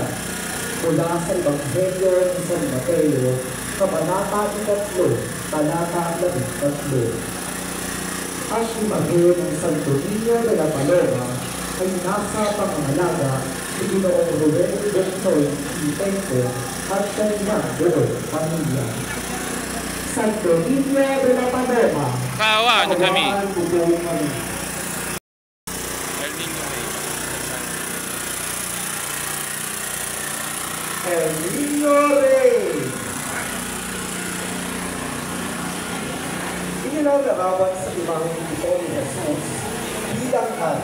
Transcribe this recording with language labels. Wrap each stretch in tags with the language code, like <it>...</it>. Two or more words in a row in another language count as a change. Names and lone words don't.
<tl>Mula sa Ebanghelyo ni San Mateo, Kabanata 3, Talata 13. Ang imahe ng Santo Niño de la Paloma ay nasa pangangalaga ni Ginoong Ruel Bensoy Tempo at kanyang buong pamilya. Santo Niño de la Paloma, Kaawaan kami. kawaan mo po kami. El Niño Rey. El Niño Rey. Ininalarawan sa imaheng ito ni Jesus bilang hari.</tl>